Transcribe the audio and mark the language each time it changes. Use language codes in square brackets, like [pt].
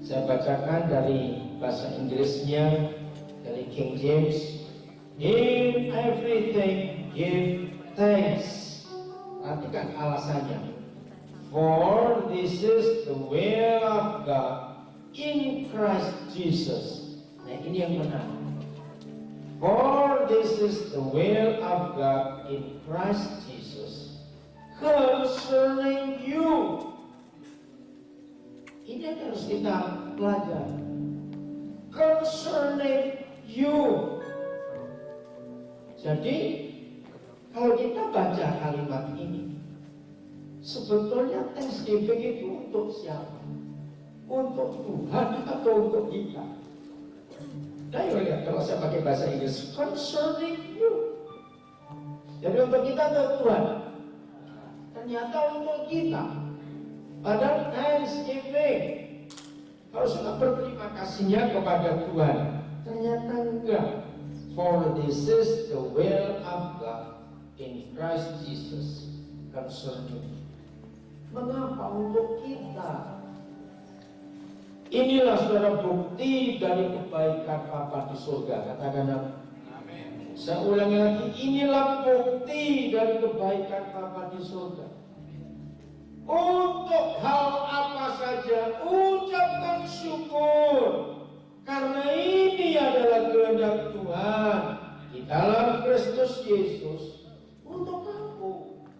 [id] Saya bacakan dari bahasa Inggrisnya, dari King James. [en] In everything give thanks. [id] Perhatikan alasannya. [en] For this is the will of God in Christ Jesus. [id] Nah, ini yang benar. [en] For this is the will of God in Christ Jesus concerning you. [id] Ini yang harus kita pelajari. [en] Concerning you. [id] Jadi kalau kita baca kalimat ini, sebetulnya Thanksgiving itu untuk siapa? Untuk Tuhan atau untuk kita? Nah, lihat kalau saya pakai bahasa Inggris, [en] concerning you. [id] Jadi untuk kita atau Tuhan? Ternyata untuk kita. Padahal Thanksgiving harus kita berterima kasihnya kepada Tuhan. Ternyata enggak. [en] For this is the will of God in Christ Jesus concerning. [id] Mengapa untuk kita? Inilah saudara bukti dari kebaikan Bapa di surga. Katakan amin. Saya ulangi lagi, inilah bukti dari kebaikan Bapa di surga. Untuk hal apa saja ucapkan syukur, karena ini adalah kehendak Tuhan di dalam Kristus Yesus untuk kamu.